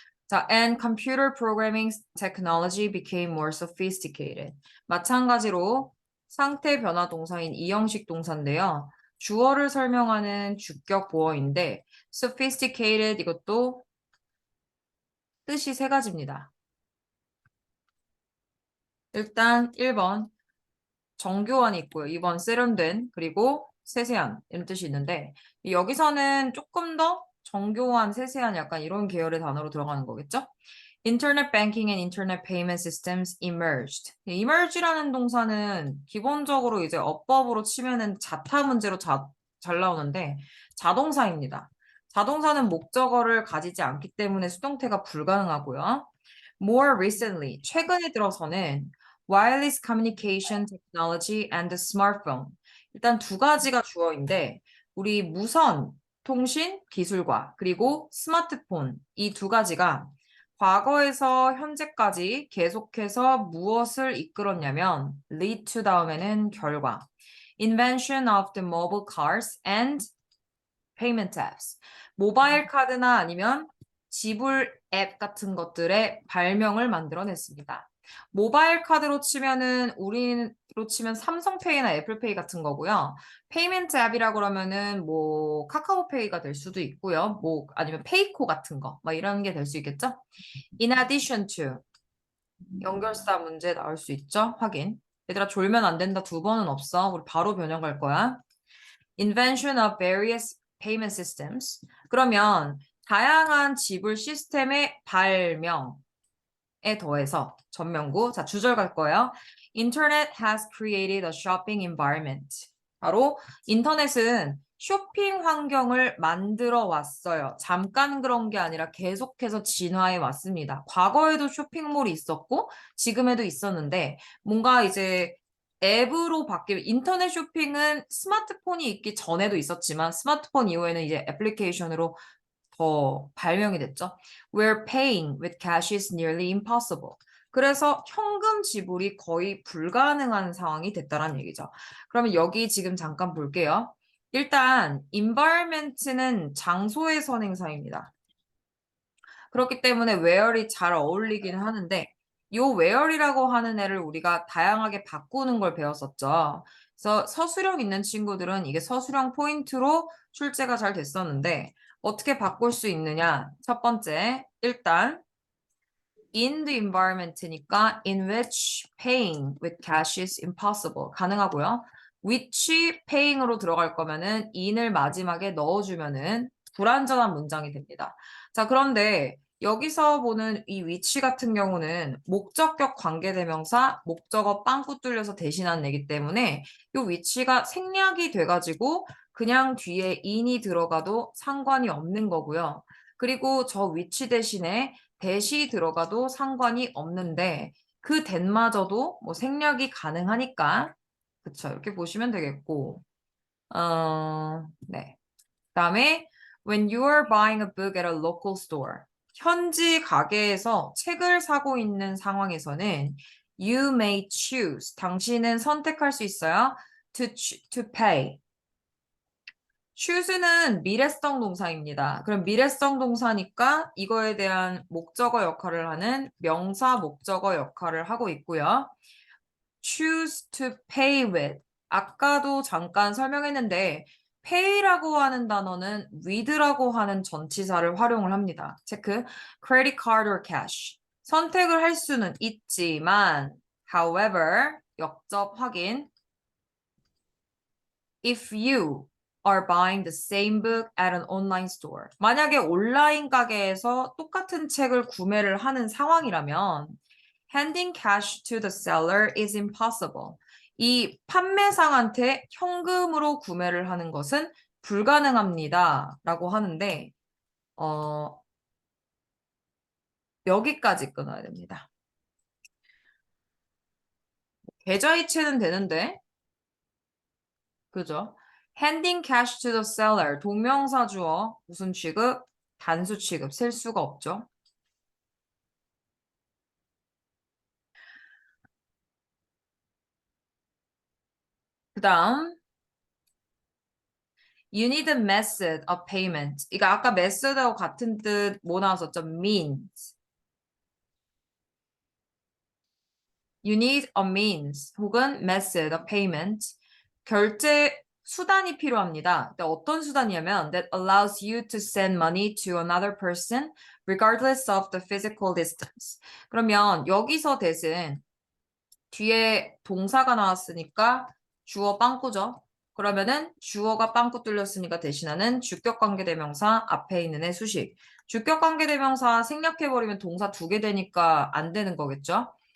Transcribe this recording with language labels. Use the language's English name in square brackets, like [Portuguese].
[English] 자, and computer programming technology became more sophisticated. [Korean] 마찬가지로 상태 변화 동사인 이형식 동사인데요. 주어를 설명하는 주격 보어인데 sophisticated 이것도 뜻이 세 가지입니다. 일단 1번 정교한이 있고요. 2번 세련된, 그리고 세세한 이런 뜻이 있는데 여기서는 조금 더 정교한, 세세한 약간 이런 계열의 단어로 들어가는 거겠죠? [English] Internet banking and internet payment systems emerged. [Korean] emerge라는 동사는 기본적으로 이제 어법으로 치면은 자타 문제로 잘 나오는데 자동사입니다. 자동사는 목적어를 가지지 않기 때문에 수동태가 불가능하고요. [English] More recently, [Korean] 최근에 들어서는 [English] wireless communication technology and the smartphone. [Korean] 일단 두 가지가 주어인데 우리 무선 통신 기술과 그리고 스마트폰 이 두 가지가 과거에서 현재까지 계속해서 무엇을 이끌었냐면 [English] lead to [Korean] 다음에는 결과. [English] Invention of the mobile cards and payment apps. [Korean] 모바일 카드나 아니면 지불 앱 같은 것들의 발명을 만들어냈습니다. 모바일 카드로 치면은 우리로 치면 삼성페이나 애플페이 같은 거고요. 페이먼트 앱이라고 그러면은 뭐 카카오페이가 될 수도 있고요. 뭐 아니면 페이코 같은 거, 뭐 이런 게 될 수 있겠죠? [English] In addition to [Korean] 연결사 문제 나올 수 있죠? 확인. 얘들아 졸면 안 된다. 두 번은 없어. 우리 바로 변형 갈 거야. [English] Invention of various payment systems. [Korean] 그러면 다양한 지불 시스템의 발명에 더해서 전명구. 자, 주절 갈 거예요. [English] Internet has created a shopping environment. [Korean] 바로 인터넷은 쇼핑 환경을 만들어 왔어요. 잠깐 그런 게 아니라 계속해서 진화해 왔습니다. 과거에도 쇼핑몰이 있었고 지금에도 있었는데 뭔가 이제 앱으로 바뀌면 인터넷 쇼핑은 스마트폰이 있기 전에도 있었지만 스마트폰 이후에는 이제 애플리케이션으로 더 발명이 됐죠. [English] Where paying with cash is nearly impossible. [Korean] 그래서 현금 지불이 거의 불가능한 상황이 됐다는 얘기죠. 그러면 여기 지금 잠깐 볼게요. 일단 environment는 장소의 선행사입니다. 그렇기 때문에 where이 잘 어울리긴 하는데 요 where이라고 하는 애를 우리가 다양하게 바꾸는 걸 배웠었죠. 그래서 서술형 있는 친구들은 이게 서술형 포인트로 출제가 잘 됐었는데 어떻게 바꿀 수 있느냐? 첫 번째, 일단 [English] in the environment니까 in which paying with cash is impossible [Korean] 가능하고요. [English] which paying [Korean] 으로 들어갈 거면은 in을 마지막에 넣어주면은 불완전한 문장이 됩니다. 자, 그런데 여기서 보는 이 which 같은 경우는 목적격 관계대명사, 목적어 빵꾸 뚫려서 대신한 얘기 때문에 이 which가 생략이 돼가지고 그냥 뒤에 in이 들어가도 상관이 없는 거고요. 그리고 저 which 대신에 대시 들어가도 상관이 없는데 그 된마저도 뭐 생략이 가능하니까 그쵸 이렇게 보시면 되겠고 네. [English] 그다음에 when you are buying a book at a local store [Korean] 현지 가게에서 책을 사고 있는 상황에서는 [English] you may choose [Korean] 당신은 선택할 수 있어요 [English] to pay choose는 [Korean] 미래성 동사입니다. 그럼 미래성 동사니까 이거에 대한 목적어 역할을 하는 명사 목적어 역할을 하고 있고요. [English] choose to pay with. [Korean] 아까도 잠깐 설명했는데 pay라고 하는 단어는 with라고 하는 전치사를 활용을 합니다. 체크. [English] credit card or cash. [Korean] 선택을 할 수는 있지만 [English] however [Korean] 역접 확인 [English] if you are buying the same book at an online store. [Korean] 만약에 온라인 가게에서 똑같은 책을 구매를 하는 상황이라면 [English] handing cash to the seller is impossible. [Korean] 이 판매상한테 현금으로 구매를 하는 것은 불가능합니다. 라고 하는데 여기까지 끊어야 됩니다. 계좌이체는 되는데 그죠? [English] handing cash to the seller. [Korean] 동명사 주어 무슨 취급? 단수 취급. 셀 수가 없죠. 그 다음 [English] you need a method of payment. [Korean] 이거 아까 method하고 같은 뜻 뭐 나왔었죠? [English] means. You need a means [Korean] 혹은 [English] method of payment. [Korean] 결제 수단이 필요합니다. 근데 어떤 수단이냐면 [English] that allows you to send money to another person regardless of the physical distance. [Korean] 그러면 여기서 대신 뒤에 동사가 나왔으니까 주어 빵꾸죠. 그러면은 주어가 빵꾸 뚫렸으니까 대신하는 주격관계대명사 앞에 있는 애 수식. 주격관계대명사 생략해버리면 동사 두 개 되니까 안 되는 거겠죠.